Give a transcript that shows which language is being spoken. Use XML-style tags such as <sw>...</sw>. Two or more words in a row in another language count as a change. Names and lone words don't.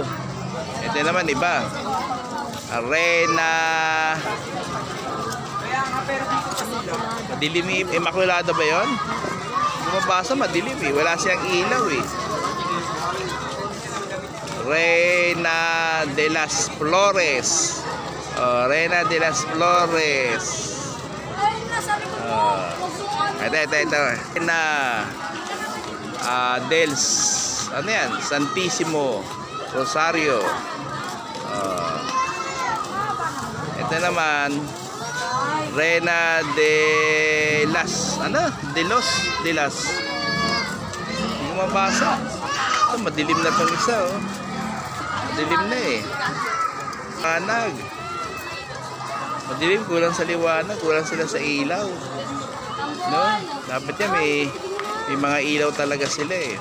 <tl>Ito naman iba. Reyna. Madilim. Immaculada ba yun? Bumabasa madilim eh. Wala siyang ilaw eh. Reyna de las Flores. Reyna de las Flores. Ito. Reyna dels. Ano yan? Santissimo Rosario. Ito naman Reyna de las de las. Hindi ko mabasa. Madilim na itong isa, oh. Madilim na eh. Liwanag. Madilim, kulang sa liwanag, kulang sila sa ilaw. No? Dapat yan may mga ilaw talaga sila eh.</tl>